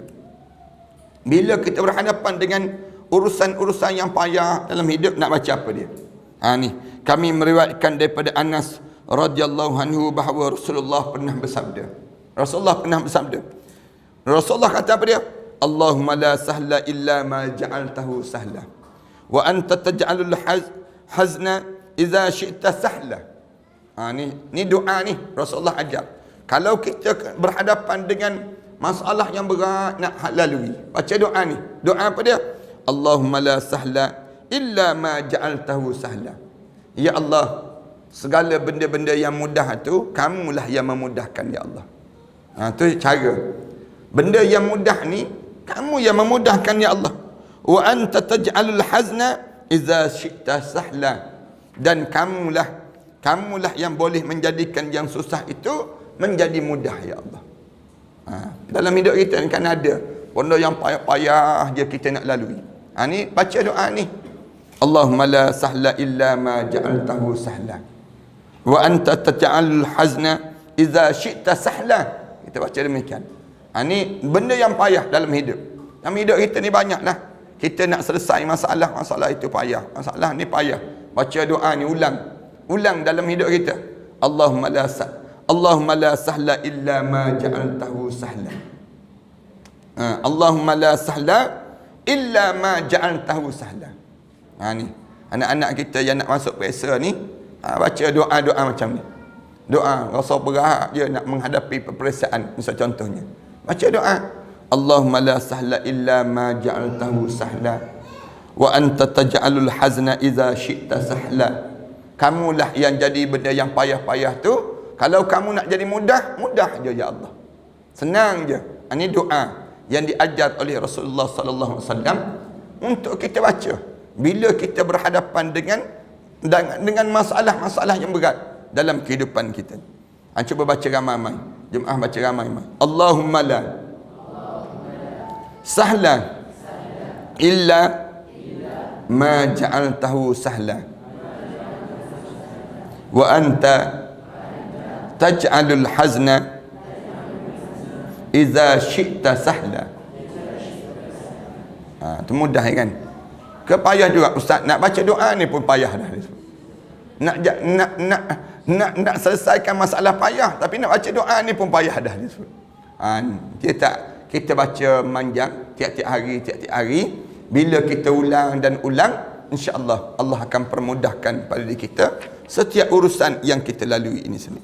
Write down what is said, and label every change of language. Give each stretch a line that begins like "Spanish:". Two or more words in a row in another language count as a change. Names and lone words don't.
Malay: Bila kita berhadapan dengan urusan-urusan yang payah dalam hidup, nak baca apa dia? Ni kami meriwayatkan daripada Anas
Arabic: رضي الله عنه
Malay: bahawa Rasulullah pernah bersabda. Rasulullah kata apa dia?
Arabic: اللهم لا سهل إلا ما جعلته سهلا وأنت تجعل الحزن إذا شئت سهلا.
Malay: Ni doa ni Rasulullah ajar. Kalau kita berhadapan dengan masalah yang berat nak lalui, baca doa ni. Doa apa dia?
Arabic: اللهم لا سهل إلا ما جعلته سهلا. يا الله,
Malay: segala benda-benda yang mudah tu kamulah yang memudahkan
Arabic: يا الله.
Malay: Tu cara. Benda yang mudah ni kamu yang memudahkan
Arabic: يا الله. وأنت تجعل الحزن إذا شئت سهلا.
Malay: Dan kamulah yang boleh menjadikan yang susah itu menjadi mudah
Arabic: يا الله.
Malay: Dalam hidup kita ni kan ada benda yang payah-payah je kita nak lalui. Ni baca doa ni.
Arabic: اللهم لا سهل إلا ما جعلته سهلا وأنت تجعل الحزن إذا شئت سهلا.
Malay: Kita baca demikian. Ni benda yang payah dalam hidup. Dalam hidup kita ni banyaklah. Kita nak selesai masalah itu payah. Masalah ni payah. Baca doa ni ulang dalam hidup kita.
Arabic: اللهم لا سهل إلا ما جعلته سهلا. اللهم لا سهل إلا ما جعلته سهلا.
Malay: Ni anak-anak kita yang nak masuk PSA ni, baca doa-doa macam ni. Doa rasa berat je nak menghadapi peperiksaan, misal contohnya. Baca doa.
Arabic: اللهم لا سهل إلا ما جعلته سهلا وأنت تجعل الحزن إذا شئت سهلا.
Malay: Kamulah yang jadi benda yang payah-payah tu, kalau kamu nak jadi mudah je
Arabic: يا الله.
Malay: Senang je. Ini doa yang diajar oleh Rasulullah
Arabic: صلى الله عليه وسلم
Malay: untuk kita baca bila kita berhadapan dengan masalah-masalah yang berat dalam kehidupan kita. Cuba baca ramai-ramai. Jemaah baca ramai-ramai.
Arabic: اللهم لا سهل إلا ما جعلته سهلا وأنت تجعل الحزن إذا شئت سهلا.
Malay: Itu mudah kan? Payah juga ustaz nak baca doa ni pun payah dah. Nak selesaikan masalah payah, tapi nak baca doa ni pun payah dah disebut. Kita baca manjang tiap-tiap hari, bila kita ulang dan ulang,
Arabic: إن شاء الله
Malay: Allah akan permudahkan pada diri kita setiap urusan yang kita lalui ini sendiri.